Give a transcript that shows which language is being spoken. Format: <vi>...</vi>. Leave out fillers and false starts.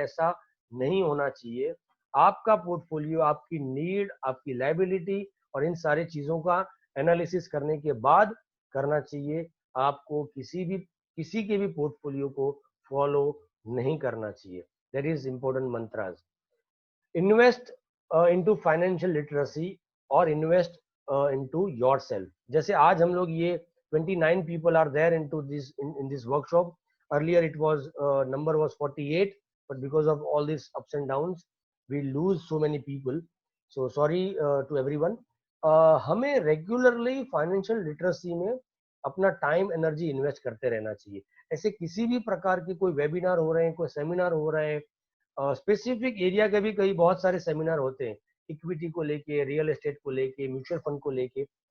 <hi>ऐसा नहीं होना चाहिए। आपका पोर्टफोलियो आपकी नीड, आपकी लायबिलिटी और इन सारी चीजों का एनालिसिस करने के बाद करना चाहिए। आपको किसी के भी पोर्टफोलियो को फॉलो नहीं करना चाहिए।</hi> <en>That is important mantras. Invest into financial literacy और invest into yourself.</en> <hi>जैसे आज हम लोग ये</hi> <en>29 people are there into this in this workshop. Earlier it was number was 48, but because of all these ups and downs we lose so many people. So sorry to everyone.</en> <hi>हमें regularly financial literacy में अपना time energy invest करते रहना चाहिए। ऐसे किसी भी प्रकार के कोई वेबिनार हो रहे हैं, कोई सेमिनार हो रहे हैं, स्पेसिफिक एरिया के भी कई बहुत सारे सेमिनार होते हैं, इक्विटी को लेके, रियल एस्टेट को लेके, म्यूचुअल फंड को लेके।</hi>